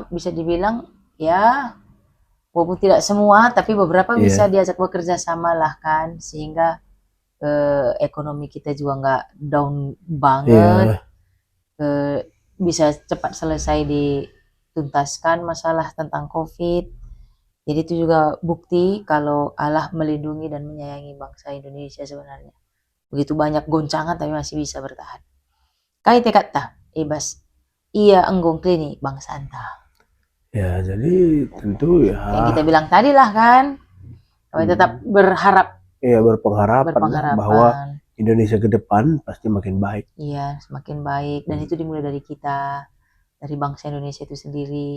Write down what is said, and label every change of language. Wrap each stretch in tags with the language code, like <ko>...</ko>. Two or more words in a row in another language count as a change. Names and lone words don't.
<id>bisa dibilang ya, walaupun tidak semua, tapi beberapa bisa diajak bekerja sama lah kan, sehingga ekonomi kita juga nggak down banget, bisa cepat selesai dituntaskan masalah tentang COVID. Jadi itu juga bukti kalau Allah melindungi dan menyayangi bangsa Indonesia sebenarnya. Begitu banyak goncangan tapi masih bisa bertahan.</id> <btx>Kai tekad ta, ibas iya enggong klini bangsa anta.</btx> <id>Ya, jadi tentu ya. Yang kita bilang tadi lah kan, kami tetap berharap. Iya, berpengharapan bahwa Indonesia ke depan pasti makin baik. Iya, semakin baik. Dan itu dimulai dari kita, dari bangsa Indonesia itu sendiri.</id>